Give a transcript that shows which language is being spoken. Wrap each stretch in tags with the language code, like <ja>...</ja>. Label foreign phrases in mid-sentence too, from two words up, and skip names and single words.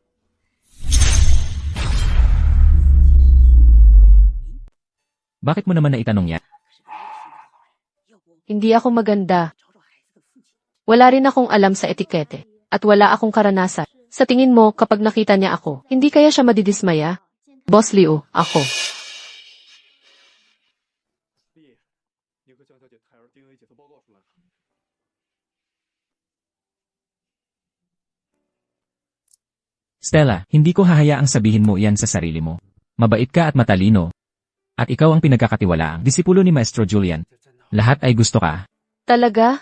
<tl>Bakit mo naman naitanong yan? Hindi ako maganda. Wala rin akong alam sa etikete. At wala akong karanasan. Sa tingin mo, kapag nakita niya ako, hindi kaya siya madidismaya? Boss Liu, ako.</tl> <zh>丽，你和江小姐胎儿 DNA 检测报告出来了。</zh> <tl>Stella, hindi ko hahayaang sabihin mo iyan sa sarili mo. Mabait ka at matalino. At ikaw ang pinagkakatiwalaang disipulo ni Maestro Julian. Lahat ay gusto ka. Talaga?</tl>